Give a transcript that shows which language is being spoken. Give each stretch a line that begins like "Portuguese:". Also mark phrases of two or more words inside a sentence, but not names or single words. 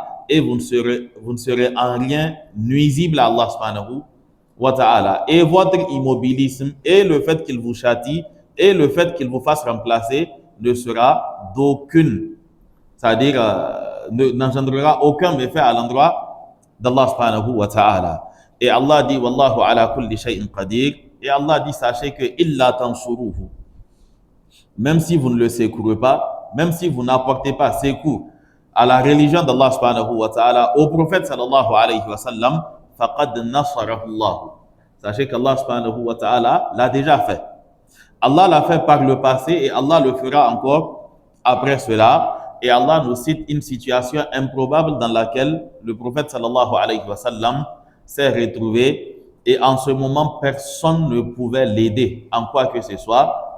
French: Et vous ne serez en rien nuisible à Allah
Arabic: سبحانه وتعالى.
French: Et votre immobilisme et le fait qu'il vous châtie et le fait qu'il vous fasse remplacer ne sera d'aucune, c'est-à-dire n'engendrera aucun méfait à l'endroit d'Allah
Arabic: سبحانه وتعالى.
French: Et Allah dit
Arabic: والله على كل شيء قدير.
French: Et Allah dit sachez que
Arabic: إلا تنصروه,
French: même si vous ne le secourez pas, même si vous n'apportez pas secours à la religion d'Allah
Arabic: سبحانه وتعالى,
French: au prophète
Arabic: صلى الله عليه وسلم, فقد نصره الله.
French: Sachez qu'Allah
Arabic: سبحانه وتعالى
French: l'a déjà fait. Allah l'a fait par le passé et Allah le fera encore après cela. Et Allah nous cite une situation improbable dans laquelle le prophète
Arabic: صلى الله عليه وسلم
French: s'est retrouvé et en ce moment personne ne pouvait l'aider en quoi que ce soit.